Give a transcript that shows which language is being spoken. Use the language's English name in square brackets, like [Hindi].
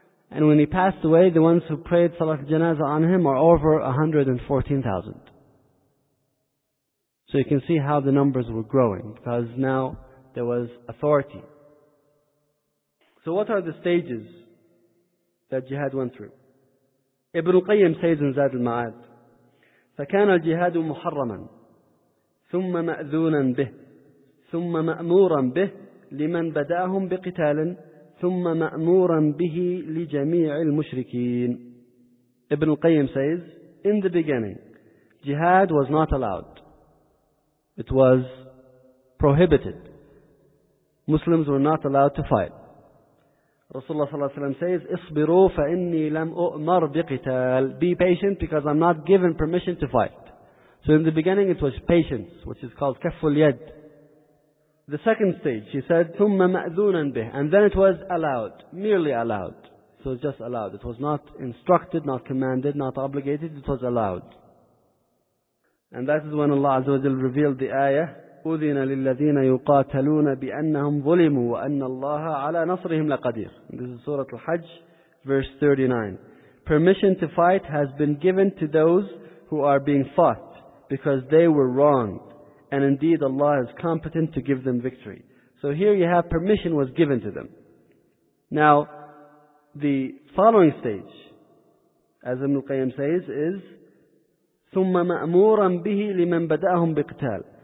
[English] And when he passed away, the ones who prayed Salat al-Janazah on him are over 114,000. So you can see how the numbers were growing, because now there was authority. So what are the stages that jihad went through? Ibn Qayyim says in Zad al-Ma'ad, [Arabic] فَكَانَ الْجِهَادُ مُحَرَّمًا ثُمَّ مَأْذُونًا بِهِ ثُمَّ مَأْمُورًا بِهِ لِمَنْ بَدَأَهُمْ بِقِتَالٍ ثُمَّ مَأْمُورًا بِهِ لِجَمِيعِ الْمُشْرِكِينَ. [English] Ibn Qayyim says, in the beginning, jihad was not allowed. It was prohibited. Muslims were not allowed to fight. Rasulullah sallallahu alayhi wa sallam says, [Arabic] اصبروا فإني لم أؤمر بقتال. [English] Be patient because I'm not given permission to fight. So in the beginning it was patience, which is called [Arabic] كف اليد. [English] The second stage, he said, [Arabic] ثم مأذونا به. [English] And then it was allowed, merely allowed. So just allowed. It was not instructed, not commanded, not obligated. It was allowed. And that is when Allah Azza wa Jalla revealed the ayah, [Arabic] أذن للذين يقاتلون بأنهم ظلموا وأن الله على نصرهم لقدير. [English] This is Surah Al-Hajj, verse 39. Permission to fight has been given to those who are being fought because they were wronged. And indeed Allah is competent to give them victory. So here you have permission was given to them. Now, the following stage, as Ibn Al-Qayyim says, is [Arabic] ثُمَّ مَأْمُورًا بِهِ لِمَنْ بَدَأَهُمْ بِقْتَالِ.